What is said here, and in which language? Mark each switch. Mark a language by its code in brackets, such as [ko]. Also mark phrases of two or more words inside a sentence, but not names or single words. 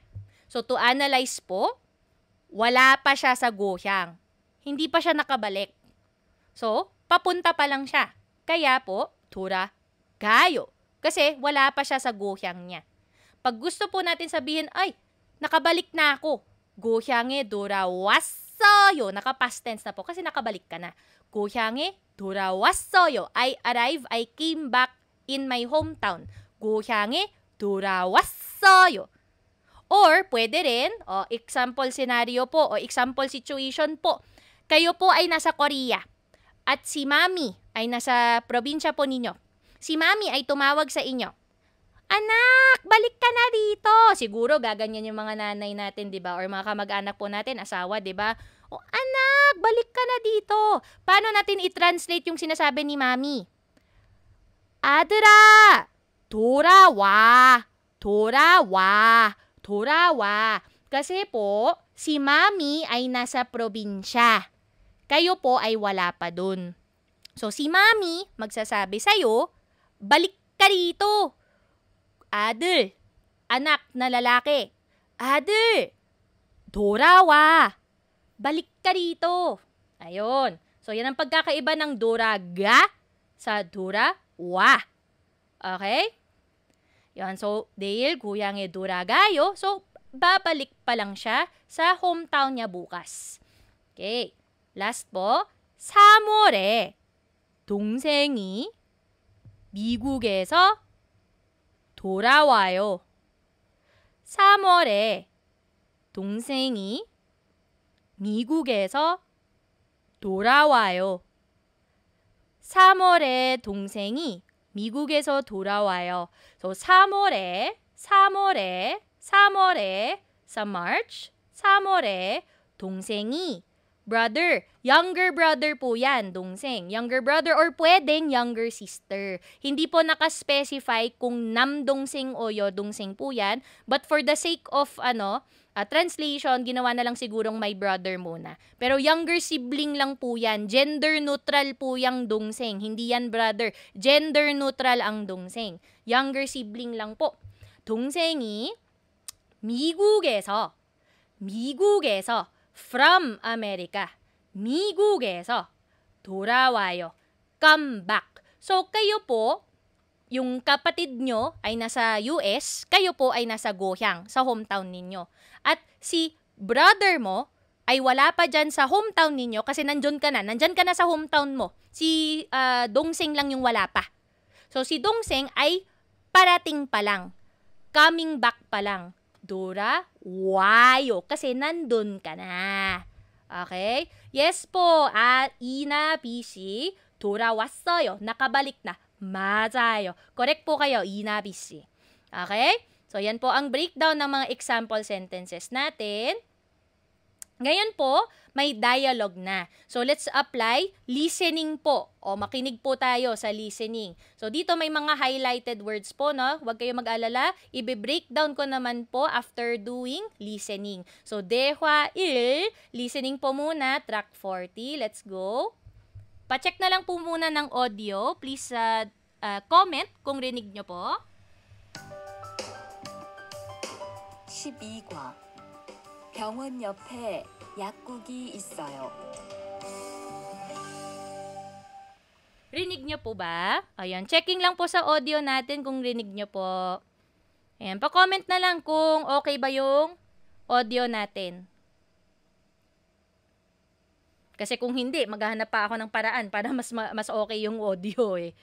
[tl] So to analyze po, wala pa siya sa gohyang. Hindi pa siya nakabalik. So, papunta pa lang siya. Kaya po, 돌아가요. Kasi wala pa siya sa gohyang niya. Pag gusto po natin sabihin, ay, nakabalik na ako. [ko] 고향에 돌아왔어요. [tl] Naka-past tense na po kasi nakabalik ka na. [ko] 고향에 돌아왔어요. [en] I arrive, I came back in my hometown. [ko] 고향에 돌아왔어요. [tl] Or, pwede rin, [en] example scenario [tl] po, o [en] example situation [tl] po. Kayo po ay nasa Korea at si Mami ay nasa probinsya po ninyo. Si Mami ay tumawag sa inyo. Anak, balik ka na dito. Siguro gaganyan yung mga nanay natin, 'di ba? Or mga kamag-anak po natin, asawa, 'di ba? O anak, balik ka na dito. Paano natin i-translate yung sinasabi ni Mami? [ko] 아들아, 돌아와. 돌아와. 돌아와. [tl] Kasi po, si Mami ay nasa probinsya. Kayo po ay wala pa dun. So, si Mami magsasabi sa'yo, balik ka dito. 아들, anak na lalaki. [ko] 아들, 돌아와. [tl] Balik ka dito. Ayun. So, yan ang pagkakaiba ng doraga sa dorawa. Okay? Yan. So, dahil [ko] kuyang에 돌아가요. [tl] So, babalik pa lang siya sa hometown niya bukas. Okay. Last po. [ko] 3월에 동생이 미국에서 돌아와요. 3월에 동생이 미국에서 돌아와요. 3월에 동생이 미국에서 돌아와요. [tl] So 3월에 sa March, [ko] 3월에 동생이 [en] brother, younger brother [tl] po yan, [ko] 동생. [en] Younger brother or [tl] pwedeng [en] younger sister. [tl] Hindi po naka-specify kung namdungsing o yodungsing po yan. [en] But for the sake of translation, [tl] ginawa na lang sigurong [en] my brother [tl] muna. Pero [en] younger sibling [tl] lang po yan. [en] Gender neutral [tl] po yung dungsing. Hindi yan brother. [en] Gender neutral [tl] ang dungsing. [en] Younger sibling [tl] lang po. [ko] 동생이 미국에서 [en] from America. [ko] 미국에서 돌아와요. [en] Come back. [tl] So, kayo po, yung kapatid nyo ay nasa US, kayo po ay nasa Gohyang, sa hometown ninyo. At si brother mo ay wala pa dyan sa hometown ninyo kasi nandyan ka na sa hometown mo. Si Dongseng lang yung wala pa. So, si Dongseng ay parating pa lang. [en] Coming back [tl] pa lang. 돌아와요. Kasi nandun ka na. Okay? Yes po. [ko] Ina BC, 돌아왔어요. [tl] Nakabalik na. 맞아요. Correct po kayo, Ina BC. Okay? So, yan po ang breakdown ng mga [en] example sentences [tl] natin. Ngayon po, may dialogue na. [en] So, let's apply listening po. [tl] O, makinig po tayo sa listening. So, dito may mga [en] highlighted words [tl] po, no? Huwag kayo mag-alala. Ibe-breakdown ko naman po [en] after doing listening. [tl] So, 대화 1, listening po muna, [en] track 40. Let's go. [tl] Pa-check na lang po muna ng audio. Please comment kung rinig nyo po. [ko] 12과 병원 옆에 약국이 있어요. [tl] Rinig nyo po ba? Ayan, checking lang po sa audio natin kung rinig nyo po. Ayan, pa-comment na lang kung okay ba yung audio natin. Kasi kung hindi, maghahanap pa ako ng paraan para mas okay yung audio eh.